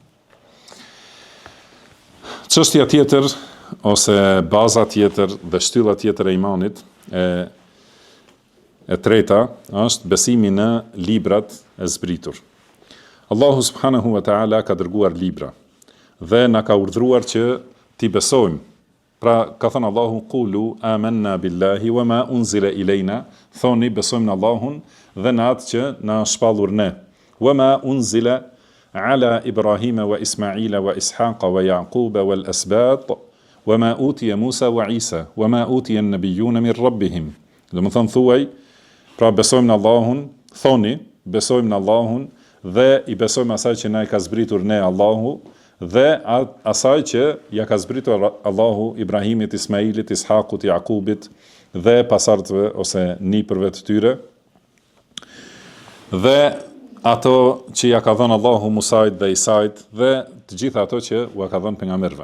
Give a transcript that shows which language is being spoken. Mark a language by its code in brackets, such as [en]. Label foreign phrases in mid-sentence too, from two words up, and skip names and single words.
[sq] Çështja tjetër, ose baza tjetër dhe shtylla tjetër e imanit, e treta, është besimi në librat e zbritur. [ar] الله سبحانه وتعالى [sq] ka dërguar libra, dhe na ka urdhëruar që t'i besojmë. Pra ka thënë Allahu [ar] قولوا آمنا بالله وما أنزل إلينا, [sq] thoni besojmë në Allahun dhe në atë që na shpallur ne. [ar] وما أنزل على إبراهيم وإسماعيل وإسحاق ويعقوب والأسباط وما أوتي موسى وعيسى وما أوتي النبيون من ربهم. [sq] Do të thonë thuaj, pra besojmë në Allahun, thoni besojmë në Allahun dhe i besojmë asaj që na i ka zbritur ne Allahu dhe asaj që ja ka zbritur Allahu Ibrahimit, Ismailit, Ishakut, Jakubit dhe pasardhëve ose nipërve të tyre dhe ato që ja ka dhënë Allahu Musait dhe Isait dhe të gjitha ato që u ka dhënë pejgamberëve.